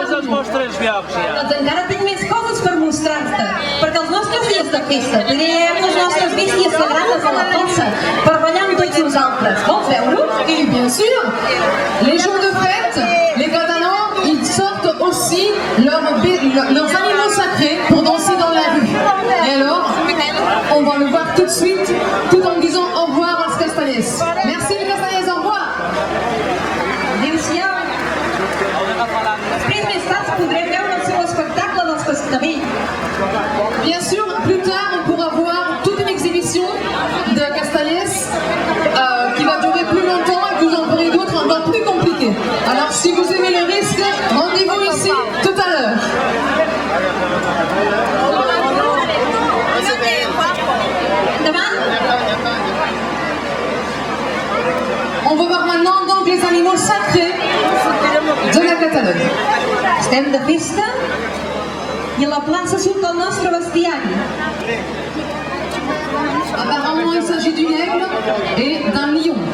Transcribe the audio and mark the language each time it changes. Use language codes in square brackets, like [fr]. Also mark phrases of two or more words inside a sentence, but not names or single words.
[ca] Doncs encara tinc més coses per mostrar-te, perquè els nostres dies de festa tenim les nostres bèsties sagrades a la plaça per ballar amb tots nosaltres. Vols veure-ho? [fr] Et bien sûr, les jours de fête, les Catalans, ils sortent aussi leurs animaux sacrés pour danser dans la rue. Et alors, on va le voir tout de suite, tout en disant au revoir als Castellers. Merci les Castellers, au revoir. [ca] Adéu-siau. Després més tard podrem veure el seu espectacle dels Castellers. [fr] Bien sûr, plus tard, on pourra voir toute une exhibition de Castellers qui va durer plus longtemps et vous en verrez d'autres encore plus compliquées. Alors, si vous aimez le risque, rendez-vous ici tout à l'heure. On va voir maintenant donc les animaux sacrés de la Catalogne. [ca] Estem de festa i a la plaça surt el nostre bestiari. [fr] Apparemment, il s'agit d'une aigle et d'un lion.